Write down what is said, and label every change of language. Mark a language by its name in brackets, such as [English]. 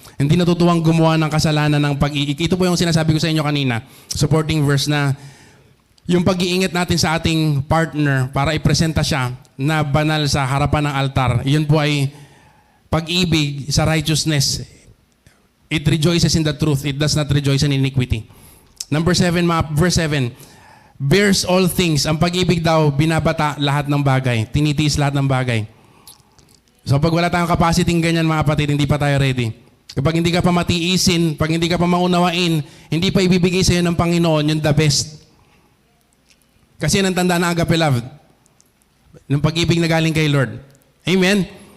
[Filipino] Hindi natutuwang gumawa ng kasalanan ng pag-iig. Ito po yung sinasabi ko sa inyo kanina, supporting verse na yung pag-iingat natin sa ating partner para ipresenta siya na banal sa harapan ng altar, yun po ay pag-ibig sa righteousness. [English] It rejoices in the truth. It does not rejoice in iniquity. Number 7, verse 7, bears all things. [Filipino] Ang pag-ibig daw, binabata lahat ng bagay. Tinitiis lahat ng bagay. So pag wala tayong capacity ganyan mga kapatid, hindi pa tayo ready. Kapag hindi ka pa matiisin, pag hindi ka pa maunawain, hindi pa ibibigay sa iyo ng Panginoon yung the best. Kasi yan ang tanda ng agape love. Ng pag-ibig na galing kay Lord. Amen?